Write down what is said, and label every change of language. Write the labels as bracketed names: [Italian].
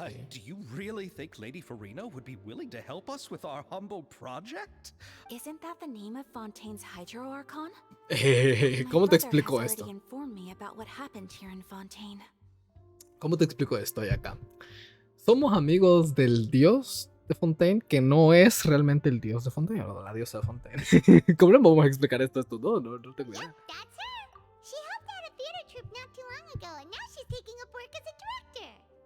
[English] Do you really think Lady Farina would be willing to help us with our humble project? Isn't that the name of Fontaine's Hydro Archon? [Spanish] ¿Cómo te explico esto? esto? [English] Informed me about what happened here in Fontaine. [Spanish] ¿Cómo te explico esto de acá? Somos amigos del dios de Fontaine, que no es realmente el dios de Fontaine, o la diosa de Fontaine. ¿Cómo le vamos a explicar esto a estos dos? No tengo idea. [English] Yep, that's her. She helped out a theater troupe not too long ago, and now she's taking up work as a director.